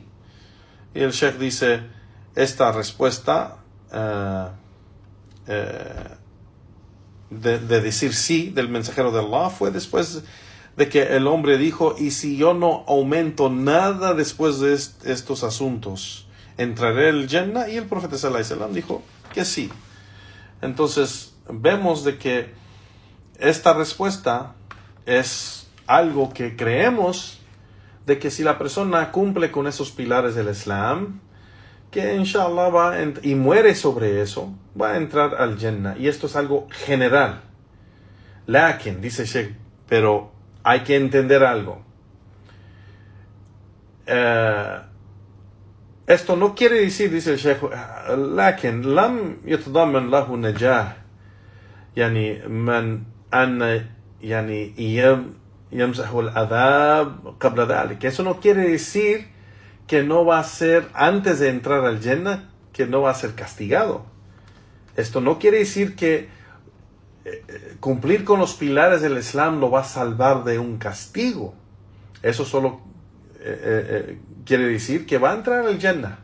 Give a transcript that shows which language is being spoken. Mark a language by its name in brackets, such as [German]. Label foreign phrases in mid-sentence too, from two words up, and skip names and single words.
[Spanish] Y el Sheikh dice, esta respuesta de decir sí del mensajero de Allah fue después de que el hombre dijo, y si yo no aumento nada después de estos asuntos, ¿entraré al Jannah? Y el profeta [Arabic] صلى الله عليه وسلم [Spanish] dijo que sí. Entonces vemos de que esta respuesta es algo que creemos de que si la persona cumple con esos pilares del Islam, que inshallah y muere sobre eso, va a entrar al Jannah. Y esto es algo general. Lakin, dice Sheikh, pero hay que entender algo. Esto no quiere decir, dice el Sheikh, [Arabic] لكن لم يتضمن له نجاح يعني من أن يعني يمسه العذاب قبل ذلك. [Spanish] Eso no quiere decir que no va a ser, antes de entrar al Jannah, que no va a ser castigado. Esto no quiere decir que cumplir con los pilares del Islam lo va a salvar de un castigo. Eso solo quiere decir que va a entrar al Jannah.